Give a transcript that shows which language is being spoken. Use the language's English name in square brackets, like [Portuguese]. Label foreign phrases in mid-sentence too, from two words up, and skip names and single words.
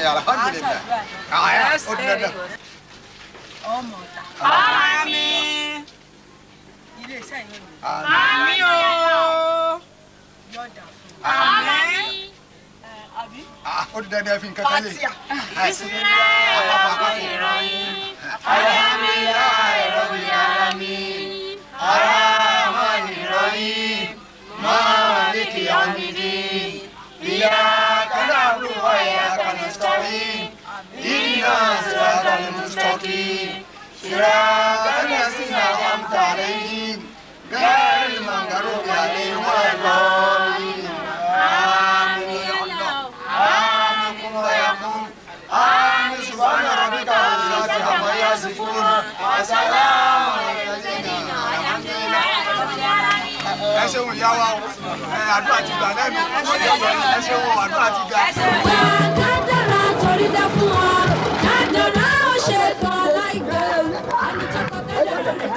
[Yoruba] alhamdulilayi ó di dandan. ọmọ ọ̀tá. àmín. ilé iṣẹ́ yìí ni. àmín o. yọ̀dà fún. àmín. àbí. ó di dandan fi nǹkan kan lè. [Arabic] الحمد لله رب العالمين الرحمن الرحيم مالك يوم الدين إياك نعبد و إياك نستعين اهدنا الصراط المستقيم صراط الذين أنعمت عليهم غير المغضوب عليهم ولا الضالين آمين آمين كن فيكون آمين سبحان ربك رب العزة عما يصفون وسلام على المرسلين الحمد لله رب العالمين. [Yoruba] ẹ ṣeun ìyá wa o àdúrà ti gbà lẹ́nu ẹ ṣeun àdúrà ti gbà. kádàrá torí dá fún ọ kádàrá ó ṣe kan láìpẹ́ àní tọkọ kádàrá